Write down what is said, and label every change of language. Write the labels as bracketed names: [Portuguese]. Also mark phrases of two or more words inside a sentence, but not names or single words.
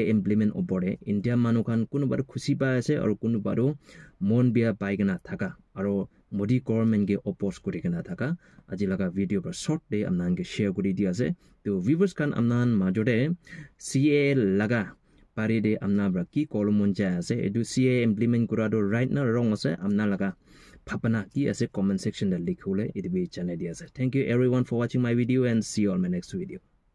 [Naga Pidgin] implement opore India manukan kunubar khushi pa ase aro kunubaro mon bia paigena thaka aro Modi government ke oppose kurigena thaka ajilaga video par short de amnan ke share kuri dia ase to viewers kan amnan majode CAA laga pare de amna bra ki kolomon ja ase edu CAA implement kura do right na wrong ase amna laga phapana ki ase [English] comment section [Naga Pidgin] de likhole it be channel dia ase [English] thank you everyone for watching my video and see you on my next video